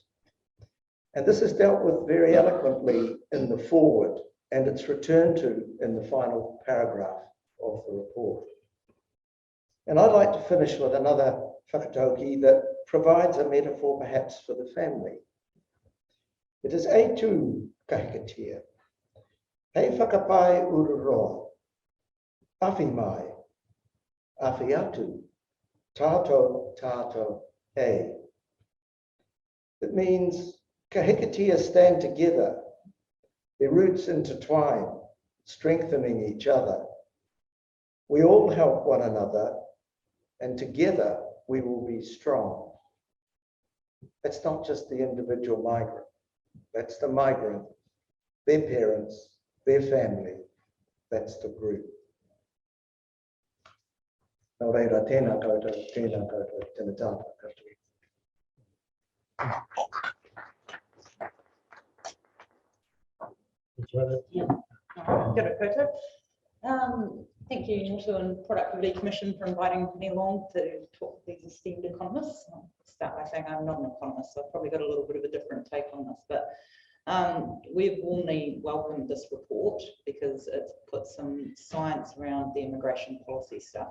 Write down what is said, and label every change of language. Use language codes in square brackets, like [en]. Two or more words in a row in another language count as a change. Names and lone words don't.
[en] And this is dealt with very eloquently in the foreword, and it's returned to in the final paragraph of the report. And I'd like to finish with another whakatauki that provides a metaphor perhaps for the family. It is [mi] e tū kahikatia, hei whakapai ururoa, awhi mai, awhi atu, tātou, tātou, hei. [en] It means kahikatia stand together, their roots intertwine, strengthening each other. We all help one another, and together we will be strong. That's not just the individual migrant. That's the migrant, their parents, their family. That's the group. [mi] Nō reira, tēnā koutou, tēnā tātou katoa. Kia ora koutou. [en] Thank you, Motu and Productivity Commission, for inviting me along to talk with these esteemed economists. I'll start by saying I'm not an economist, so I've probably got a little bit of a different take on this, but we've warmly welcomed this report because it's put some science around the immigration policy stuff.